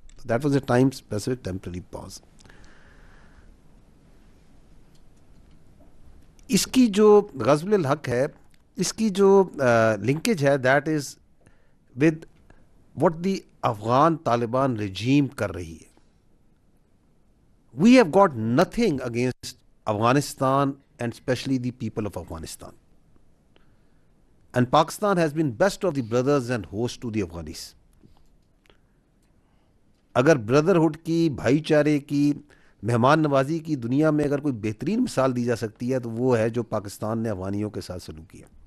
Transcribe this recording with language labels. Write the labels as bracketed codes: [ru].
[en] That was a time specific temporary pause. [ur] اس کی جو غزب الحق ہے, اس کی جو لنکیج ہے, [en] that is with what the Afghan Taliban regime [ur] کر رہی ہے. [en] We have got nothing against Afghanistan and especially the people of Afghanistan. And Pakistan has been best of the brothers and host to the Afghanis. [ur] اگر brotherhood کی, بھائی چارے کی, مہمان نوازی کی دنیا میں اگر کوئی بہترین مثال دی جا سکتی ہے تو وہ ہے جو پاکستان نے افغانیوں کے ساتھ سلوک کیا.